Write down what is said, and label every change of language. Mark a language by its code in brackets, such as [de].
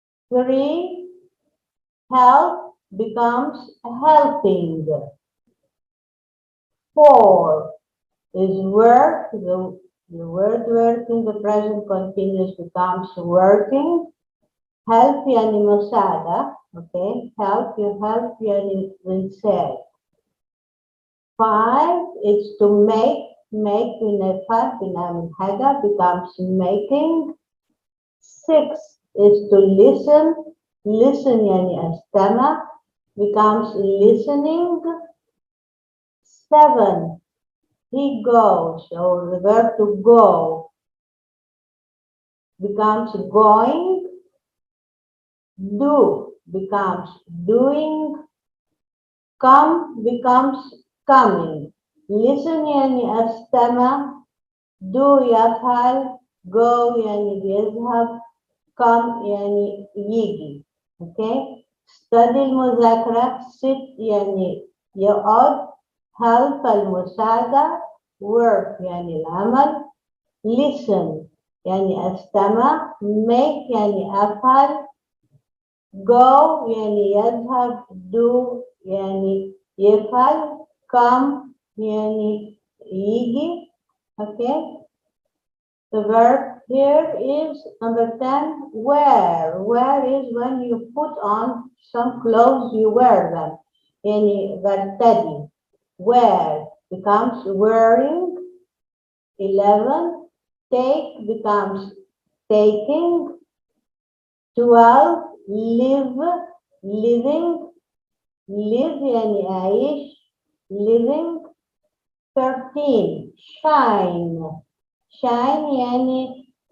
[en] 3, help becomes helping. 4 is work. The word work in the present continuous becomes working. [ar] Help يعني مساعدة. [en] Okay, help, you help [ar] يعني بنساعد. [en] 5 is to make [ar] بنفعل بنعمل حاجة, [en] becomes making. 6 is to listen [ar] يعني أستمع, [en] becomes listening. 7, he goes, or the verb to go becomes going. Do becomes doing. Come becomes coming. [ar] Listen يعني أستمع. Do يفعل. Go يعني بيذهب. Come يعني يجي. [en] Okay? [ar] Study المذاكرة. Sit يعني يقعد. Help المساعدة. Work يعني العمل. Listen يعني أستمع. Make يعني أفعل. Go يعني يذهب. Do يعني يفعل. Come يعني يجي. [en] Okay? The verb here is number 10, wear. Wear is when you put on some clothes, you wear them. [ar] يعني برتدي. [en] Wear becomes wearing. 11, take becomes taking. 12, live, living. [ar] Live يعني أعيش. [en] Living. 13, shine. Shine يعني